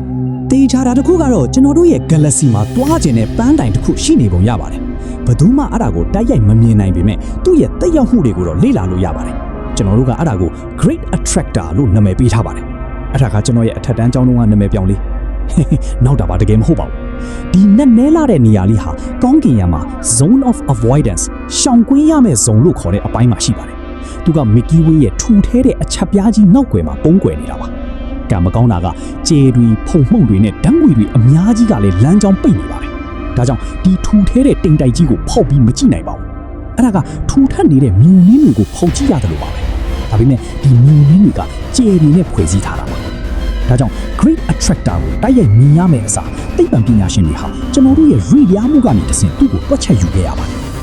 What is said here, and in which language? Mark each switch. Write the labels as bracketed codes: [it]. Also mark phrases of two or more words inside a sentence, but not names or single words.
[my] တေချာတာတစ်ခုကတော့ကျွန်တော်တို့ရဲ့ Galaxy မှာသွားခြင်းနဲ့ပန်းတိုင်တစ်ခုရှိနေပုံရပါတယ်ဘယ်သူမှအဲ့ဒါကိုတိုက်ရိုက်မမြင်နိုင်ပေမဲ့သူ့ရဲ့သက်ရောက်မှုတွေကိုတော့လေ့လာလို့ရပါတယ်ကျွန်တော်တို့ကအဲ့ဒါကို Great Attractor လို့နာမည် ပေးထားပါတယ်အဲ့ဒါကကျွန်တော်ရဲ့အထက်တန်းကျောင်းတုန်းကနာမည်ပြောင်းလေးနောက်တာပါတကယ်မဟုတ်ပါဘူးဒီနဲ့နဲလာတဲ့နေရာလေးဟာကောင်းကင်ယံမှာ [en] zone of avoidance [my] ရှောင်ကွင်းရမယ့် zone လို့ခေါ်တဲ့အပိုင်းမှာရှိပါတယ်သူက Milky Way ရဲ့ထူထဲတဲ့အချက်ပြားကြီးနောက်ွယ်မှာပုံကွယ်နေတာပါကံမကောင်းတာကကျဲတွေဖုံမှုန့်တွေနဲ့ဓာတ်ငွေတွေအများကြီးကလည်းလမ်းကြောင်းပိတ်နေပါတယ်ဒါကြောင့်ဒီထူထဲတဲ့တိမ်တိုက်ကြီးကိုဖောက်ပြီးမကြည့်နိုင်ပါဘူးအဲ့ဒါကထူထပ်နေတဲ့မြူနင်းတွေကိုဖောက်ကြည့်ရတယ်လို့ပါပဲဒါပေမဲ့ဒီမြူနင်းတွေကကျဲတွေနဲ့ဖွဲ့စည်းထားတာပါဒါကြောင့် Great Attractor ကိုတိုက်ရိုက်မြင်ရမယ့်အစားသိပ္ပံပညာရှင်တွေဟာကျွန်တော်တို့ရဲ့ရွေ့လျားမှုကနေတဆင့်သူ့ကိုတွက်ချက်ယူခဲ့ရပါတယ်